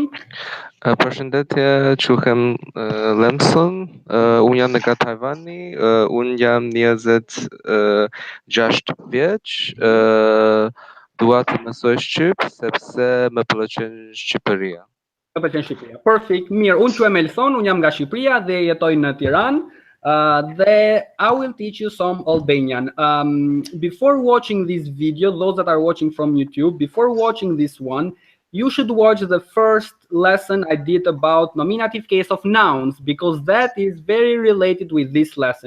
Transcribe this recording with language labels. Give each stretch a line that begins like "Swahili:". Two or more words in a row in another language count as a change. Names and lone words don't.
Albanian: Përshëndetje, quhem Lemson, unë jam nga Tajvani, unë jam 26 vjeç, dua të mësoj shqip sepse më pëlqen Shqipëria. Më pëlqen Shqipëria. Perfect. Mirë, unë quhem Elson, unë jam nga Shqipëria dhe jetoj në Tiranë.
English: I will teach you some Albanian. Before watching this video, those that are watching from YouTube, before watching this one, you should watch the first lesson I did about nominative case of nouns, because that is very related with this lesson.